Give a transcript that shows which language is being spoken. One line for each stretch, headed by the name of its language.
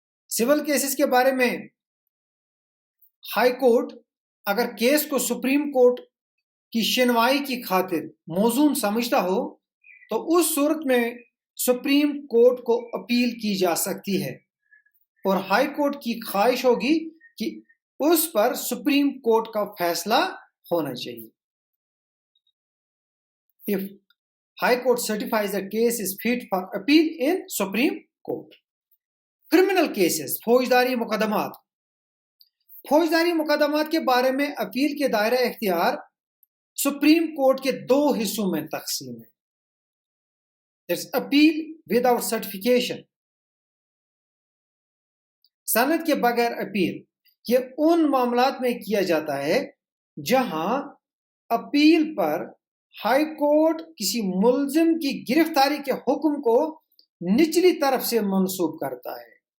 Urdu: Civil cases کے بارے میں ہائی کورٹ اگر کیس کو سپریم کورٹ کی شنوائی کی خاطر موزون سمجھتا ہو تو اس صورت میں سپریم کورٹ کو اپیل کی جا سکتی ہے اور ہائی کورٹ کی خواہش ہوگی کہ اس پر سپریم کورٹ کا فیصلہ ہونا چاہیے.
English: If High Court certifies the case is fit for appeal in Supreme Court. Criminal cases,
Urdu: فوجداری مقدمات. فوجداری مقدمات کے بارے میں اپیل کے دائرہ اختیار سپریم کورٹ کے 2 حصوں میں تقسیم ہے.
English: There's appeal without certification.
Urdu: سند کے بغیر اپیل. یہ ان معاملات میں کیا جاتا ہے جہاں اپیل پر ہائی کورٹ کسی ملزم کی گرفتاری کے حکم کو نچلی طرف سے منسوب کرتا ہے،